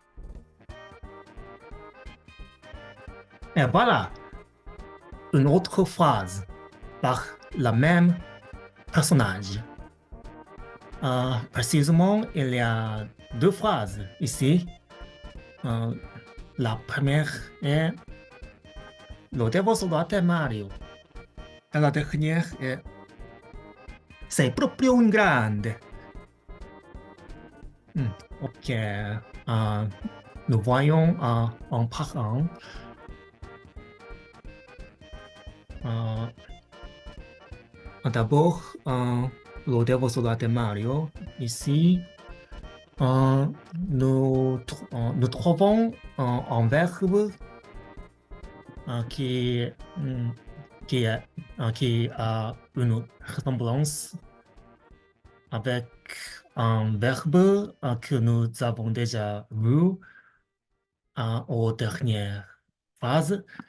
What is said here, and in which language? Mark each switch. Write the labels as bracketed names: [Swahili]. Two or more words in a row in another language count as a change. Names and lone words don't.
[French] Et voilà une autre phrase par la même personnage. Précisément, il y a deux phrases ici. La première est [Italian] Lo devo solo a te, [French] Mario. Et la dernière est [Italian] Sei proprio un grande. [French] Ok. Nous voyons en parlant. D'abord, [Italian] Lo devo solo a te, Mario. [French] Ici, nous trouvons un verbe qui a une ressemblance avec un verbe que nous avons déjà vu aux dernières phrases.